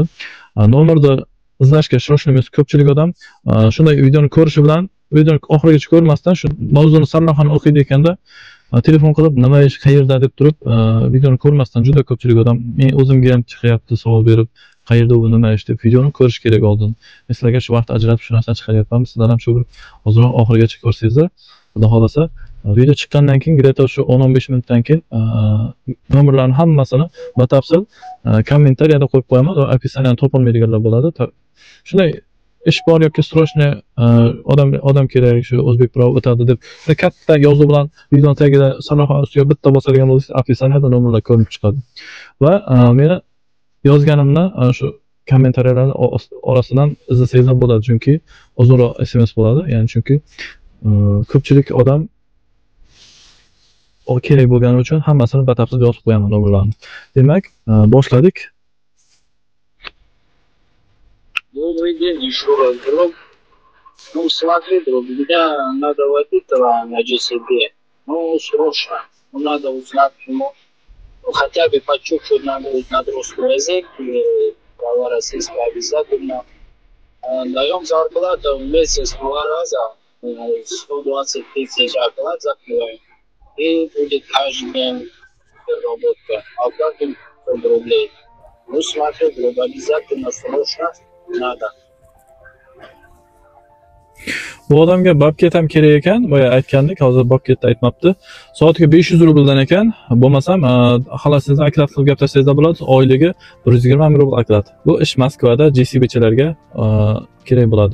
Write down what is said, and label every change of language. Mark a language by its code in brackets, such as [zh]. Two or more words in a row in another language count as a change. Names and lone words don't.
[uz] Nomerda izlashga shoshilmaymiz. Ko'pchilik odam shunday videoni ko'rishi bilan, videoni oxirigacha ko'rmasdan shu mavzuni sarlavhani o'qiydi ekanda telefon qilib nima ish qayerda deb turib videoni ko'rmasdan juda ko'pchilik odam men o'zimga ham chiqyapti savol berib qayerda u nima ish deb videoni ko'rish kerak oldin. Men sizlarga shu vaqt ajratib shu narsani chiqaryapman. Sizlar ham shu bir ozroq oxirigacha ko'rsangizlar, xudo xolasa video chiqqandan keyin где-то shu 10-15 minutdan keyin nomerlarning hammasini batafsil kommentariyada qo'yib qo'yaman va описаниеni topolmaydiganlar bo'ladi. Shunday ish bor yoki срочный odam kerak shu o'zbek pravo o'tadi deb katta yozuv bilan video tagida sarlavha ustiga bitta bosadigan bo'lsangiz описаниеda nomerlar ko'rinib chiqadi. Va meni yozganimni shu kommentariyalar orasidan izlasangizlar bo'ladi, chunki uzunroq SMS bo'ladi. Ya'ni chunki ko'pchilik odam kerak bo'lgani uchun hammasini batafsil yozib qo'yaman nomerlarni. Demak, boshladik. [ru] Добрый день, еще раз, друг. Ну, смотри, друг, меня надо водителя на GCB. Ну, срочно. Ну, надо узнать, ну, хотя бы по чуть-чуть надо узнать русский язык, права российского обязательно. Даем зарплату в месяц 2 раза, 120 тысяч оклад закрываем. И будет каждый день работа. Оплатим 100 рублей. Ну, смотри, друг, обязательно срочно. Nada. [uz] Bu odamga bobket ham kerak ekan, boya aytgandik, hozir bobketni aytmabdi. Soatiga 500 rubldan ekan, bo'lmasam, xohlasangiz oklad qilib gap tashlashingizda bo'ladi. Oyligi 120 rubl oklad. Bu ish Moskvada JCBchilarga kerak bo'ladi.